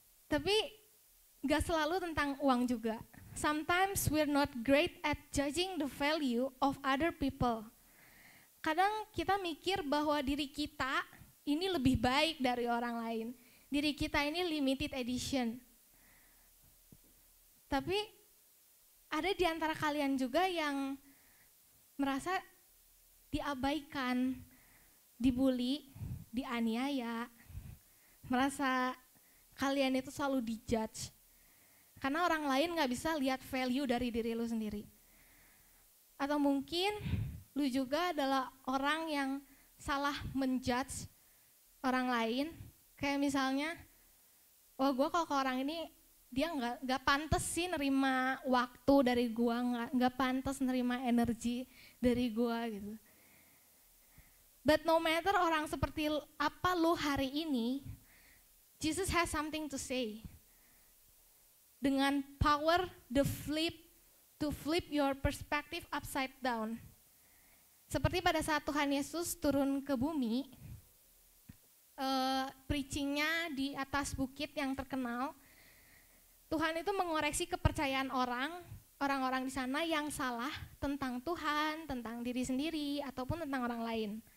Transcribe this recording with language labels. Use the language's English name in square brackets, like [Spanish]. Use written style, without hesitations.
[Indonesian] Tapi nggak selalu tentang uang juga. [English] Sometimes we're not great at judging the value of other people. [Indonesian] Kadang kita mikir bahwa diri kita ini lebih baik dari orang lain. Diri kita ini [English] limited edition. [Indonesian] Tapi ada di antara kalian juga yang merasa diabaikan, dibully, dianiaya, merasa kalian itu selalu dijudge. Karena orang lain gak bisa lihat value dari diri lu sendiri. Atau mungkin lu juga adalah orang yang salah menjudge orang lain. Kayak misalnya, wah gue kalau ke orang ini, dia gak pantas sih nerima waktu dari gue, gak pantas nerima energi dari gue gitu. [English] But no matter [Indonesian] orang seperti apa lu hari ini, [English] Jesus has something to say. [Indonesian] Dengan [English] power to flip your perspective upside down. [Indonesian] Seperti pada saat Tuhan Yesus turun ke bumi, preachingnya di atas bukit yang terkenal, Tuhan itu mengoreksi kepercayaan orang-orang di sana yang salah tentang Tuhan, tentang diri sendiri, ataupun tentang orang lain.